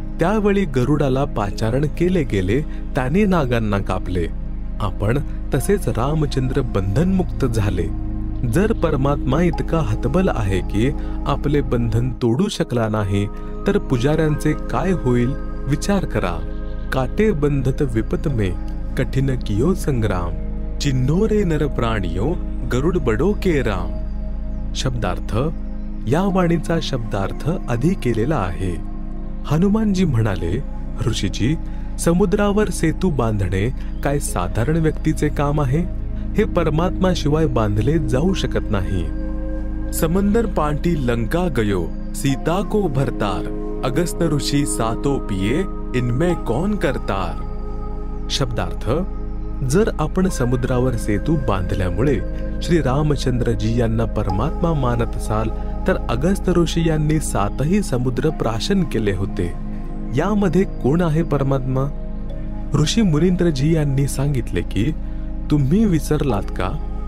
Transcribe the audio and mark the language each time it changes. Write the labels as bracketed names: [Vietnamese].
[Marathi] त्यावेळी गरुडाला पाचारण केले गेले, त्याने नागांना कापले. आपण तसेच रामचंद्र बंधनमुक्त झाले. जर परमात्मा इतका हतबल आहे की आपले बंधन तोडू शकला नाही, तर पुजाऱ्यांचे काय होईल विचार करा. [Hindi] काटे बंधत विपत में कठिन कियो संग्राम, चिन्नोरे नर प्राणियो गरुड बडो के राम. [Marathi] शब्दार्थ. या वाणीचा शब्दार्थ आधी केलेला आहे. हनुमानजी म्हणाले, ऋषीजी, समुद्रावर सेतू बांधणे काय साधारण व्यक्तीचे काम आहे? हे परमात्मा शिवाय बांधले जाऊ शकत नाही. [Hindi] समंदर पांटी लंका गयो सीता को भरतार, अगस्त ऋषी सातो पिये इनमें कौन करतार. [Marathi] शब्दार्थ. जर आपण समुद्रावर सेतू बांधल्यामुळे श्री रामचंद्रजी यांना परमात्मा मानत असाल, तर अगस्त ऋषी यांनी 7ही समुद्र प्राशन केले होते. यामध्ये कोण आहे परमात्मा? ऋषी मुनींद्रजी यांनी सांगितले की तुम्ही विसरलात का?